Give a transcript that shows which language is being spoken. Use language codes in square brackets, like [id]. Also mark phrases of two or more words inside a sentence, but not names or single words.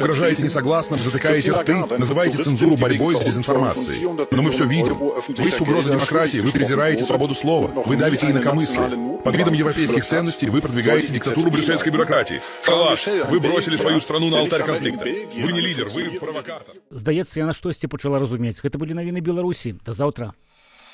[ru] Вы угрожаете несогласным, затыкаете рты ты называете цензуру борьбой с дезинформацией. Но мы все видим. Вы с угрозой демократии, вы презираете свободу слова, вы давите инакомыслие. Под видом европейских ценностей вы продвигаете диктатуру брюссельской бюрократии. Калаш, вы бросили свою страну на алтарь конфликта. Вы не лидер, вы провокатор. [be] Здаецца, яна штосьці пачала разумець. Гэта былі навіны Беларусі. Да заўтра.